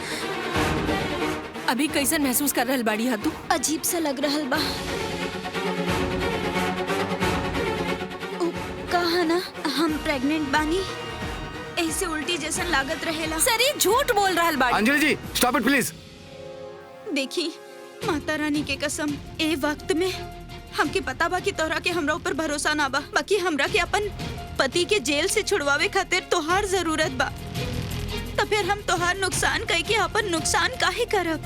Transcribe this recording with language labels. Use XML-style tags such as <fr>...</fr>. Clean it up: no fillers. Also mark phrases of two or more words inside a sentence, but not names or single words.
<bho>अभी कैसन महसूस कर रहल बाड़ी हा तू? अजीब सा लग रहल बा। उ, कहा ना हम प्रेग्नेंट बानी, ऐसे उल्टी जैसन लागत रहेला। सरी झूठ बोल रहल बाड़ी। अंजलि जी</bho> <en>stop it please.</en> <bho>देखी माता रानी के कसम, ए वक्त में हमके पता बा कि तोहरा के हमरा ऊपर भरोसा ना बा, बाकी हमरा के अपन पति के जेल से छुड़वावे खातिर तोहार जरूरत बा। तो फिर हम तोहार नुकसान कह के अपन नुकसान काहे करब?</bho>